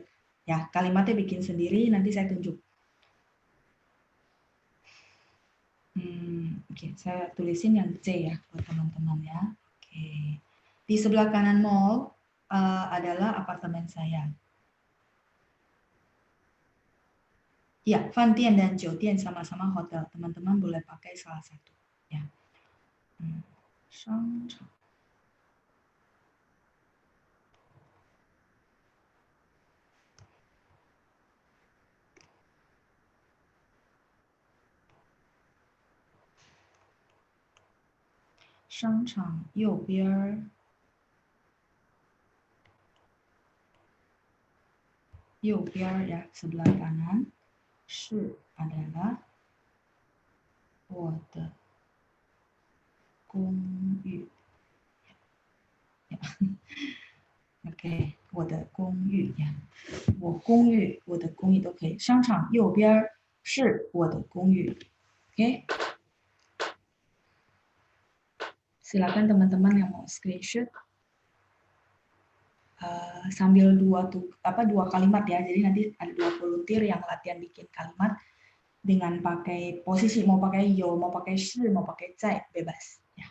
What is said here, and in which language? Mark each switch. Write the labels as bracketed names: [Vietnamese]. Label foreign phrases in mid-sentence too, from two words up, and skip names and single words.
[Indonesian] Ya, kalimatnya bikin sendiri, nanti saya tunjuk. Oke, saya tulisin yang C ya buat teman-teman ya. Oke. Di sebelah kanan mall adalah apartemen saya. Ya, Fantian dan Jiutian sama-sama hotel. Teman-teman boleh pakai salah satu. Ya. [Chinese] 商场 商场右边 ya, [Indonesian] sebelah kanan [Chinese] 是 adalah 我的公寓。OK， 我的公寓呀，我公寓，我的公寓都可以。商场右边是我的公寓。 [Indonesian] OK， silakan teman-teman yang mau screenshot sambil dua kalimat ya. Jadi nanti ada 2 volunteer yang latihan bikin kalimat dengan pakai posisi, mau pakai yo, mau pakai shi, mau pakai zai, bebas ya.